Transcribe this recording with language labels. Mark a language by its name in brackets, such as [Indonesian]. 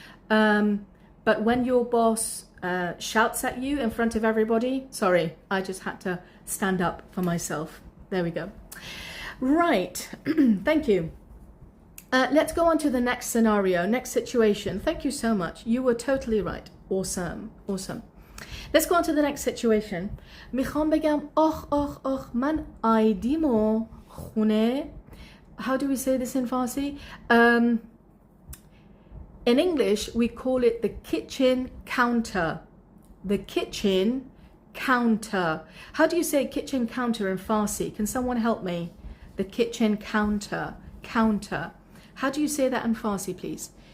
[English] But when your boss shouts at you in front of everybody, sorry, I just had to stand up for myself. There we go. Right. Thank you. Let's go on to the next scenario, next situation. Thank you so much. You were totally right. Awesome. Awesome. Let's go on to the next situation. [Persian] میخوام بگم آخ من آیدیمو خونه. [English] How do we say this in Farsi? In English, we call it the kitchen counter. The kitchen counter. How do you say kitchen counter in Farsi? Can someone help me? The kitchen counter. Counter. How do you say that in Farsi, please?